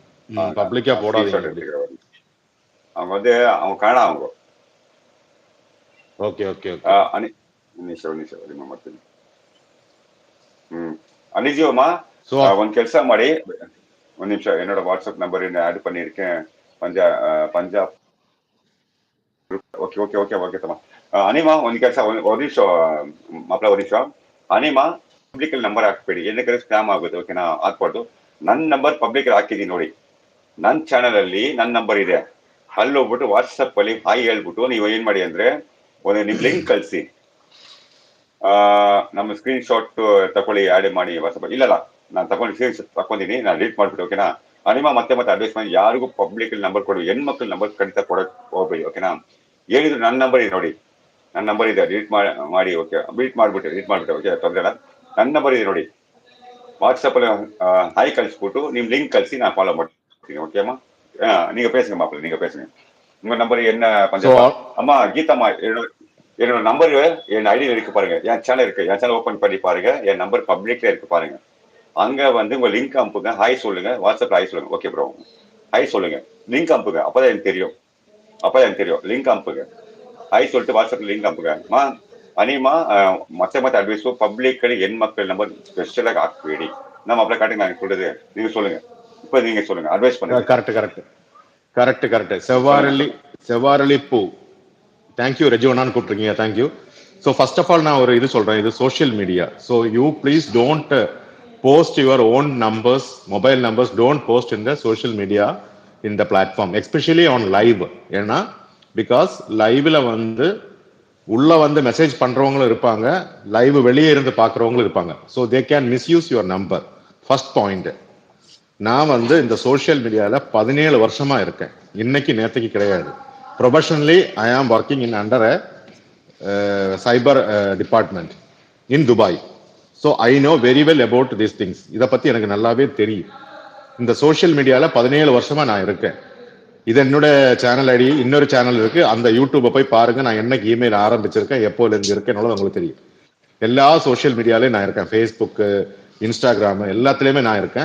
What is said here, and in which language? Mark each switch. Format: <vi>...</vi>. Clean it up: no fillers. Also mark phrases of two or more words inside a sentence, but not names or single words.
<ta>பப்ளிக்கா போடாதீங்க ஸ்கிரீன்ஷாட் அப்படி. எடுத்துக்கிறேன். அவங்க வந்து அவங்க கனடா அவங்க.</ta> <kn>ಓಕೆ ಓಕೆ ಓಕೆ. ನಿಮಿಷ ಮಾಡ್ತೀನಿ. ಅನಿಜಿಯಮ್ಮ ಸೊ ಒಂದ್ ಕೆಲಸ ಮಾಡಿ, ಒಂದ್ ನಿಮಿಷ,</kn> <ta>என்னோட வாட்ஸ்அப் நம்பர் ஆட் பண்ணியிருக்கேன். பஞ்சாப்.</ta> <kn>ಓಕೆ ಓಕೆ ಓಕೆ ಓಕೆ ತಮ್ಮ. ಅನಿಮಾ ಒಂದ್ ಕೆಲಸ, ಒಂದ್ ನಿಮಿಷ ಮಾಪ್ಲ, ಒಂದ್ ನಿಮಿಷ. ಅನಿಮಾ ಪಬ್ಲಿಕ್ ಅಲ್ಲಿ ನಂಬರ್ ಹಾಕ್ಬೇಡಿ, ಏನಕ್ಕೆ ಸ್ಕ್ಯಾಮ್ ಆಗುತ್ತೆ. ಓಕೆನಾ? ಹಾಕ್ಬಾರ್ದು. ನನ್ನ ನಂಬರ್ ಪಬ್ಲಿಕ್ ಅಲ್ಲಿ ಹಾಕಿದೀನಿ ನೋಡಿ. ನನ್ನ ಚಾನಲ್ ಅಲ್ಲಿ ನನ್ನ ನಂಬರ್ ಇದೆ. ಅಲ್ಲಿ ಹೋಗ್ಬಿಟ್ಟು ವಾಟ್ಸಪ್ ಅಲ್ಲಿ ಹಾಯ್ ಹೇಳ್ಬಿಟ್ಟು ನೀವು ಏನ್ ಮಾಡಿ ಅಂದ್ರೆ, ಒಂದು ನಿಮ್ ಲಿಂಕ್ ಕಳಿಸಿ, ನಮ್ಮ ಸ್ಕ್ರೀನ್ ಶಾಟ್ ತಗೊಳ್ಳಿ, ಆಡ್ ಮಾಡಿ ವಾಟ್ಸಪ್. ಇಲ್ಲ ನಾನು ತಗೊಂಡು ಸ್ಕ್ರೀನ್ ಶಾಟ್ ತಗೊಂಡಿನಿ, ನಾನು ಡಿಲೀಟ್ ಮಾಡ್ಬಿಟ್ಟು. ಓಕೆನಾ? ಅನಿಮಾ ಮತ್ತೆ ಅಡ್ವೈಸ್ ಮಾಡಿ, ಯಾರಿಗೂ ಪಬ್ಲಿಕ್ ಅಲ್ಲಿ ನಂಬರ್ ಕೊಡಿ, ಹೆಣ್ಮಕ್ಳು ನಂಬರ್ ಖಂಡಿತ ಕೊಡಕ್ ಹೋಗ್ಬೇಡಿ. ಓಕೆನಾ? ಹೇಳಿದ್ರು ನನ್ನ ನಂಬರ್ ಇದೆ ನೋಡಿ, ನನ್ನ ನಂಬರ್ ಇದೆ, ಡಿಲೀಟ್ ಮಾಡಿ. ಓಕೆ, ಡಿಲೀಟ್ ಮಾಡ್ಬಿಟ್ಟೆ. ಓಕೆ, ತೊಂದರೆ ಇಲ್ಲ. ನನ್ನ ನಂಬರ್ ಇದೆ ನೋಡಿ,</kn> <ta>வாட்ஸ்அப்ல ஹாய் கழிச்சுட்டு நீங்க லிங்க் கழிச்சு நான் ஃபாலோ ಮಾಡ್ತೀನಿ. ஓகேம்மா? நீங்க பேசுங்க மாப்பிள்ள, நீங்க பேசுங்க. உங்க நம்பர் என்ன ஸோ பஞ்சாபா? அம்மா கீதாம்மா, என்னோட நம்பர் என் ஐடியில் இருக்கு பாருங்க. என் சேனல் ஓபன் பண்ணி பாருங்க. என் நம்பர் பப்ளிக்ல இருக்கு பாருங்க. அங்க வந்து உங்க லிங்க் அனுப்புங்க, ஹாய் சொல்லுங்க, வாட்ஸ்அப்ல ஹாய் சொல்லுங்க. ஓகே ப்ரோ, ஹாய் சொல்லுங்க, லிங்க் அனுப்புங்க, அப்பதான் எனக்கு தெரியும். லிங்க் அனுப்புங்க, ஹாய் சொல்லிட்டு வாட்ஸ்அப்ல லிங்க் அனுப்புங்க. அனிமா மத்த அட்வைஸ், பப்ளிக்</ta> <kn>ಹೆಣ್ಮಕ್ಳ ನಂಬರ್ ಸ್ಪೆಷಲ್ ಆಗಿ ಹಾಕ್ಬೇಡಿ.</kn> <ta>நம்ம அப்படி காட்டுங்க, நான் சொல்றது நீங்க சொல்லுங்க. இப்ப நீங்க சொல்லுங்க, அட்வைஸ் பண்ணுங்க. கரெக்ட். சொல்லுங்க. செவ்வாரளி பூ. தேங்க்யூ ரெஜிவனான்னு கூப்பிட்டுருக்கீங்க, தேங்க்யூ.</ta> <en>so first of all</en> <ta>நான் ஒரு இது சொல்றேன், இது</ta> <en>social media. So you please don't post your own numbers, mobile numbers, don't post in the social media, in the platform, especially on live.</en> <ta>ஏன்னா பிகாஸ் லைவ்ல வந்து உள்ள வந்து மெசேஜ் பண்றவங்களும் இருப்பாங்க, லைவ் வெளியே இருந்து பார்க்குறவங்களும் இருப்பாங்க.</ta> <en>So they can misuse your number. First point.</en> <ta>நான் வந்து இந்த</ta> <en>social media</en> <ta>17 வருஷமா இருக்கேன், இன்னைக்கு நேற்றுக்கு கிடையாது.</ta> <en>Professionally I am working in under cyber department in Dubai. So I know very well about these things.</en> <ta>இதை பற்றி எனக்கு நல்லாவே தெரியும். இந்த</ta> <en>social media</en> <ta>17 வருஷமா நான் இருக்கேன். இது என்னோட</ta> <en>channel ID.</en> <ta>இன்னொரு சேனல் இருக்கு, அந்த யூடியூப்பை போய் பாருங்க. நான் என்னைக்கு இமெயில் ஆரம்பிச்சிருக்கேன், எப்போல இருந்து இருக்கேன் உங்களுக்கு தெரியும். எல்லா</ta> <en>social media</en> <ta>நான் இருக்கேன், ஃபேஸ்புக்கு, இன்ஸ்டாகிராம், எல்லாத்துலேயுமே நான் இருக்கேன்.</ta>